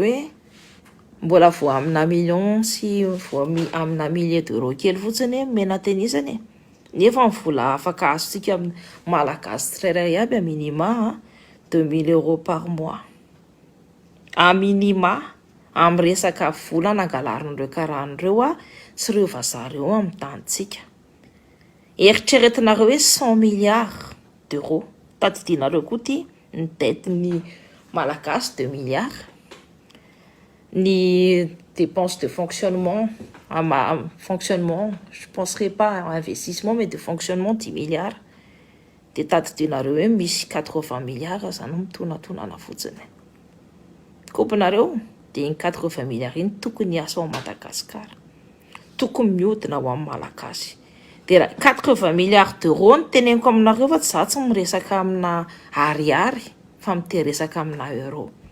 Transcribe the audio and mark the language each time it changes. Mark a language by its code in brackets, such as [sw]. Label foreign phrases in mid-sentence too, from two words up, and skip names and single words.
[mg] hoe mbola vo amina million sy amina [fr] millier d'euro [mg] kely fotsiny mena tenisany nefa ny vola afaka azontsika malagasy tsirairay aby [fr] minima 2000 euros par mois a minima [mg] amin'ny resaka vola nangalarin'ireo karahan'ireo sy ireo vazareo amin'ny tanitsika eritreretinareo hoe [fr] 100 milliards d'euros [mg] tadidinareo koa ty ny dette ny malagasy 2 milliards [fr] ni dépenses de fonctionnement fonctionnement je penserai pas investissement mais de fonctionnement 10 milliards de [mg] tadidinareo hoe misy 80 milliards zany mitonatonana fotsiny kopinareo de ny 80 milliards iny tokony asa ao Madagasikara tokony mihodina ho amin'ny malagasy de 80 [fr] milliards d'euros [mg] ny teneniko aminareo fa tsy tsy miresaka amina ariary fa miteresaka amina euro